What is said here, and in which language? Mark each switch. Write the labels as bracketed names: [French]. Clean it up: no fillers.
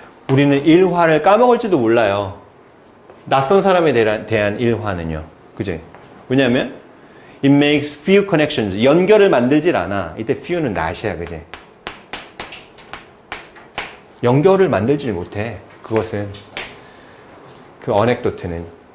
[Korean] 우리는 일화를 까먹을지도 몰라요. 낯선 사람에 대한 일화는요. 그지? 왜냐하면 [English] it makes few connections. [Korean] 연결을 만들질 않아. 이때 few는 not이야. 그지? 연결을 만들지 못해. 그것은. 그 anecdote는.